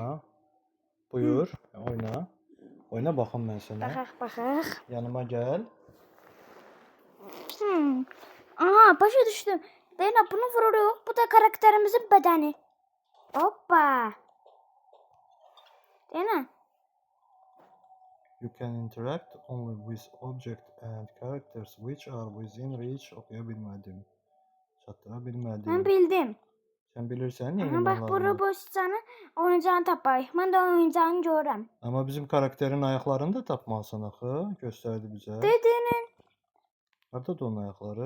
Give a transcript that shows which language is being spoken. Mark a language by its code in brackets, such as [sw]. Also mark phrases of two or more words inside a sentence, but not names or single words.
[az] Aha. Buyur, oyna. Oyna baxım mən sənə. Baxaq. Yanıma gəl. Aha, başa düşdüm. Deyinə bunu vururuq. Bu da karakterimizin bədəni. Hoppa. Deyinə. [en] You can interact only with objects and characters which are within reach. [az] Oxuya bilmədim. Çatdıra bilmədim. Mən bildim. Sən bilirsən nə Aha, etmək bax bu lazımdır? robotçanı oyuncağını tapayıq. Mən də oyuncağını görürəm. Amma bizim karakterin ayaqlarını da tapmalısan axı. Göstərdi bizə. Dedinin. Hardadır onun ayaqları?